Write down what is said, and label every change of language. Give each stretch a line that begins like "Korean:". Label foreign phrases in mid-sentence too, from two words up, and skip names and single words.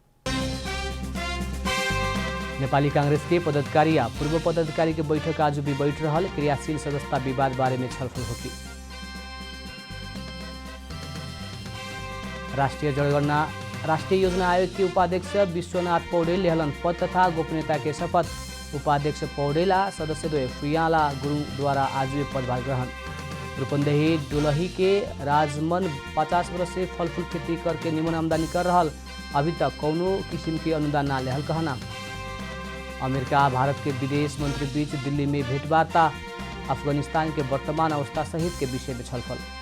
Bhojpuri: नेपाली कांग्रेस के पदाधिकारी या पूर्व पदाधिकारी के बैठक आज भी बैठ रहल। क्रियाशील सदस्यता विवाद बारे में छलफल होगी। राष्ट्रीय योजना आयोग के उपाध्यक्ष विश्वनाथ पौडेल लेहलन पद तथा गोपनीयता के शपथ। उपाध्यक्ष पौडेला सदस्य फुयाला गुरुङ द्वारा आज पदभार ग्रहण। रूपंदेही डुलही के राजमन 50 वर्ष से फल फूल खेती करके निमन आमदनी कर रहल, अभी तक कौनो किस्म के अनुदान ना लेहल कहना। अमेरिका भारत के विदेश मंत्री बीच दिल्ली में भेंटवार्ता, अफगानिस्तान के वर्तमान अवस्था सहित के विषय में छलफल।